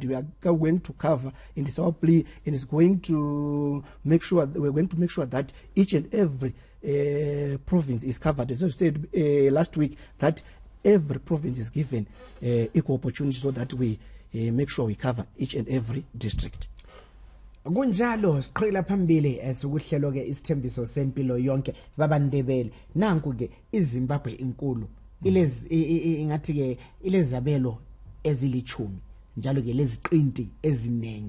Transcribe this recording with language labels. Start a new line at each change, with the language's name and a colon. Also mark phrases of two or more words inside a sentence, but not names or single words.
English: We are going to cover, and it's our plea, and it's going to make sure we're going to make sure that each and every province is covered. As I said last week, that every province is given equal opportunity so that we make sure we cover each and every district.
North Ndebele: Kunjalo siqhela phambili esikuhlelo ke isithembiso sempilo yonke baba Ndebele nanku ke iZimbabwe inkulu ingathi ke ilezabelo ezilichumi njalo ke leziqinti ezinengi.